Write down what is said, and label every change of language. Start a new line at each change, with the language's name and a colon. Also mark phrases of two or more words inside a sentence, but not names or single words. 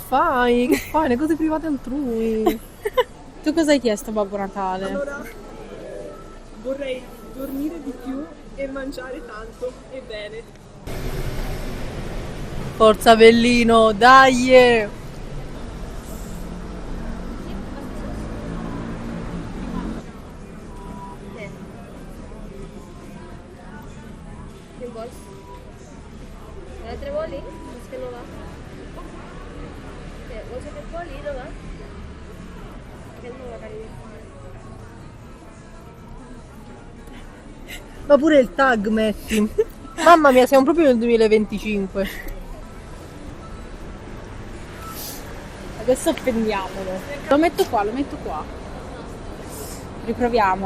Italian: Che fai? Che fai? Le cose private altrui. Tu cosa hai chiesto a Babbo Natale? Allora, vorrei dormire di più e mangiare tanto e bene. Forza Bellino, dai!
Catalan: ¿Qué vols? Un altre boli? És que no va. Què? Vols aquest boli? No va? Aquest no va, carinyo.
Italian: Ma pure il tag metti. Mamma mia, siamo proprio nel 2025. Adesso appendiamolo. Lo metto qua. Riproviamo.